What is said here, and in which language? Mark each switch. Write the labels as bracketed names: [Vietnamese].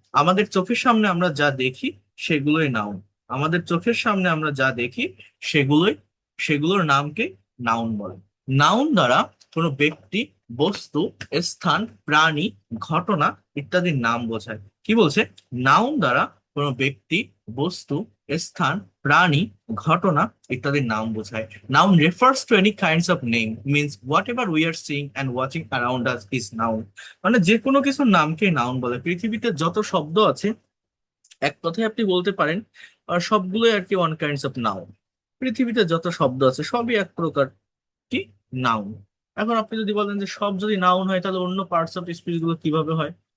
[Bangla] আমাদের চোখের সামনে আমরা যা দেখি সেগুলোই নাউন। আমাদের চোখের সামনে আমরা যা দেখি সেগুলোই, সেগুলোর নামকে নাউন বলে। নাউন দ্বারা কোনো ব্যক্তি, বস্তু, স্থান, প্রাণী, ঘটনা ইত্যাদির নাম বোঝায়। কি বলছে? নাউন দ্বারা কোনো ব্যক্তি, বস্তু, স্থান, প্রাণী, ঘটনা ইত্যাদির নাম বোঝায়। [English] Noun refers to any kinds of name, means whatever we are seeing and watching around us is noun. [Bangla] মানে যে কোনো কিছুর নামকে নাউন বলে। পৃথিবীতে যত শব্দ আছে এক কথায় আপনি বলতে পারেন আর সবগুলোই আর কি [English] One kinds of noun. [Bangla] পৃথিবীতে যত শব্দ আছে সবই এক প্রকার কি, নাউন। এখন আপনি যদি বলেন যে সব যদি নাউন হয় তাহলে অন্য পার্টস অফ স্পিচ গুলো কিভাবে হয়?